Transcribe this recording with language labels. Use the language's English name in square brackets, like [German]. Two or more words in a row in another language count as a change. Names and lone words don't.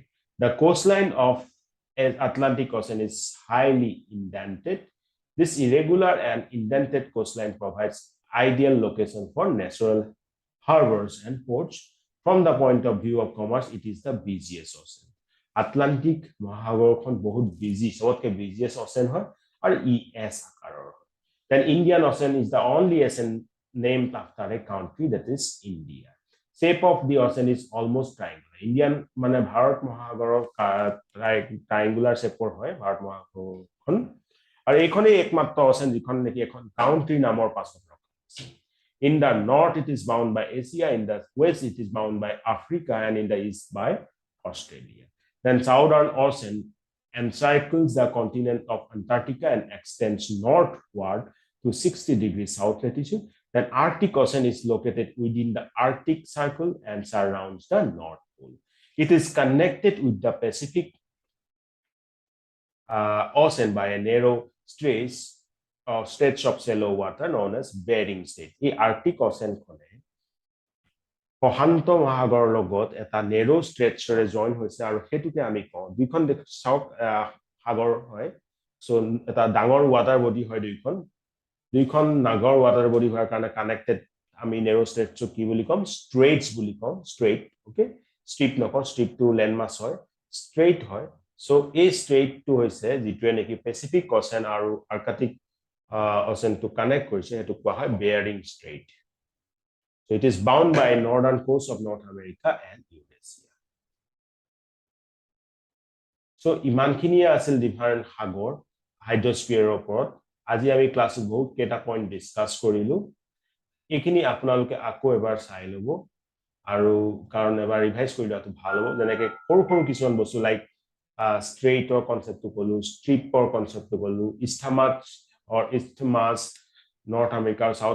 [English] The coastline of Atlantic Ocean is highly indented. This irregular and indented coastline provides ideal location for natural harbors and ports. From the point of view of commerce, it is the busiest ocean. [Assamese] Atlantic মহাসাগৰখন বহুত বিজি সবতকে [English] busiest ocean [Assamese] হয় আৰু এস আকাৰৰ [English] then Indian Ocean is the only ocean named after a country that is India shape of the ocean is almost triangular Indian [Assamese] মানে ভাৰত মহাসাগৰৰ [English] triangular shape [Assamese] হয় ভাৰত মহাসাগৰখন আৰু এইখনেই একমাত্ৰ ওশেন যিখন নেকি এখন কাউন্ট্ৰি নামৰ পাছত ৰখা [English] in the north it is bound by Asia in the west it is bound by Africa and in the east by Australia Then Southern Ocean encircles the continent of Antarctica and extends northward to 60 degrees south latitude. Then Arctic Ocean is located within the Arctic Circle and surrounds the North Pole. It is connected with the Pacific Ocean by a narrow stretch of shallow water known as Bering Strait. [Assamese] The Arctic Ocean প্ৰশান্ত মহাসাগৰৰ লগত এটা [English] narrow straitsৰে [Assamese] জয়েন হৈছে আৰু হেতুকে আমি কওঁ দুইখন সাউথ সাগৰ হয় সো এটা ডাঙৰ [English] water body [Assamese] হয় দুইখন নাগৰ [English] water body [Assamese] হোৱাৰ কাৰণে কানেক্টেড আমি [English] narrow straits [Assamese] কি বুলি কম ষ্ট্ৰেটছ বুলি কম [English] strait okay strip [Assamese] নকওঁ [English] strip to land mass [Assamese] হয় ষ্ট্ৰেট হয় সো এই ষ্ট্ৰেইটটো হৈছে যিটোৱে নেকি পেচিফিক অ'চেন আৰু আৰ্কটিক অ'চেনটো কানেক্ট কৰিছে সেইটো কোৱা হয় বেয়াৰিং ষ্ট্ৰেইট [English] so it is bound by northern coast of North America and Eurasia [Assamese] so ইমানখিনিয়ে আছিল ডিফাৰেন্ট সাগৰ হাইড্ৰস্ফিয়াৰৰ ওপৰত আজি আমি ক্লাছত বহুত কেইটা [English] point discuss [Assamese] কৰিলো এইখিনি আপোনালোকে আকৌ এবাৰ চাই ল'ব আৰু কাৰণ এবাৰ ৰিভাইজ কৰি লোৱাটো ভাল হ'ব যেনেকৈ সৰু সৰু কিছুমান বস্তু [English] like straitৰ [Assamese] কনচেপ্টটো ক'লো ষ্ট্ৰিপৰ কনচেপ্টটো ক'লো ইস্থমাছ নৰ্থ আমেৰিকা আৰু চাউথ